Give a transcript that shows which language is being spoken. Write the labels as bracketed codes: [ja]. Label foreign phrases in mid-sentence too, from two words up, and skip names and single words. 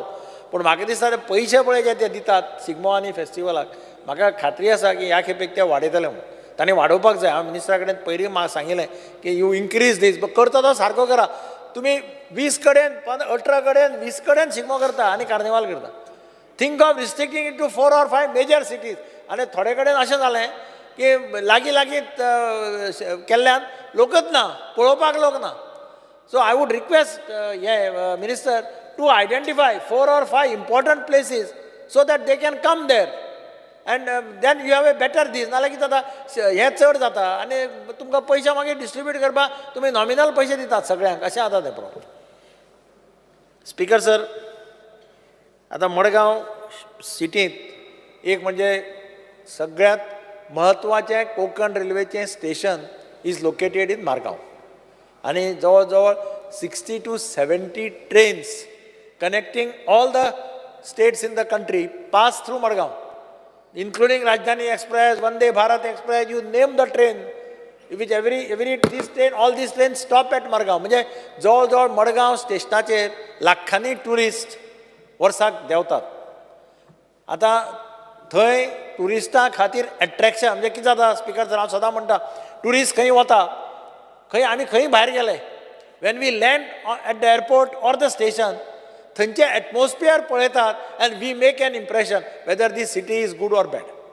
[kok] पूण म्हाका दिसता ते पयशे पळय जे ते दितात शिगमो आनी फेस्टिवलाक, म्हाका खात्री आसा की ह्या खेपेक ते वाडयतले म्हणून. ताणें वाडोवपाक जाय. हांव मिनिस्टरा कडेन पयलीं म्हाका सांगिल्लें की [en] you increase this, [kok] करता तो सारको करा. तुमी 20 कडेन 18 कडेन 20 कडेन शिगमो करता आनी कार्निवाल करता. [en] think of restricting it to 4 or 5 major cities. [kok] आनी थोडे कडेन अशें जालें की लागीं केल्ल्यान लोकच ना, पळोवपाक लोक ना. [en] so I would request minister to identify 4 or 5 important places so that they can come there, and then you have a better this. [kok] नाल्यार कितें जाता, हें चड जाता आनी तुमकां पयशे मागीर डिस्ट्रिब्यूट करपाक तुमी नॉमिनल पयशे दितात सगळ्यांक, अशें जाता तें प्रॉब्लेम. [en] Speaker sir, [kok] आतां मडगांव सिटींत एक म्हणजे सगळ्यांत म्हत्वाचें कोंकण रेल्वेचें स्टेशन [en] is located in Margao [kok] आनी जवळ जवळ [en] 60 to 70 ट्रेन्स connecting all the states in the country pass through Madgaon, including Rajdhani Express, Vande Bharat Express, you name the train, which all these trains stop at Madgaon. [kok] म्हणजे जवळ मडगांव स्टेशनाचेर लाखांनी टुरिस्ट वर्साक देंवतात. आतां थंय टुरिस्टां खातीर एट्रॅक्शन म्हणजे कितें जाता [en] Speaker sir [kok] हांव सदां म्हणटा टुरिस्ट खंय वता आमी खंय भायर गेले [en] when we land at the airport or the station [kok] थंयचे एटमॉस्फियर पळयतात [en] and we make an impression whether this city is good or bad.